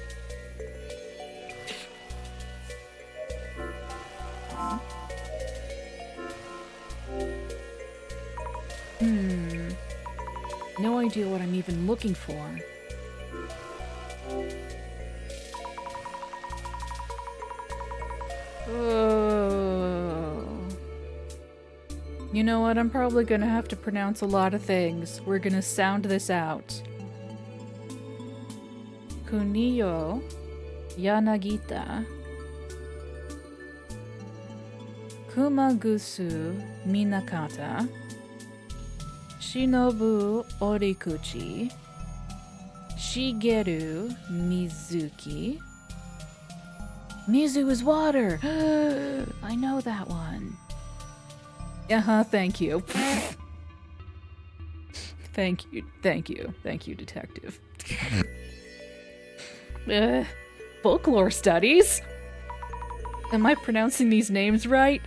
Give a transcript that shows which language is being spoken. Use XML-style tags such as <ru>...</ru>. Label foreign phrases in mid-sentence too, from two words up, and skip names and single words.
<en>No idea what I'm even looking for. You know what? I'm probably gonna have to pronounce a lot of things. We're gonna sound this out. Kuniyo Yanagita Kumagusu Minakata Shinobu Orikuchi Shigeru Mizuki. Mizu is water! I know that one. Thank you. Thank you, detective. Folklore studies? Am I pronouncing these names right?</en>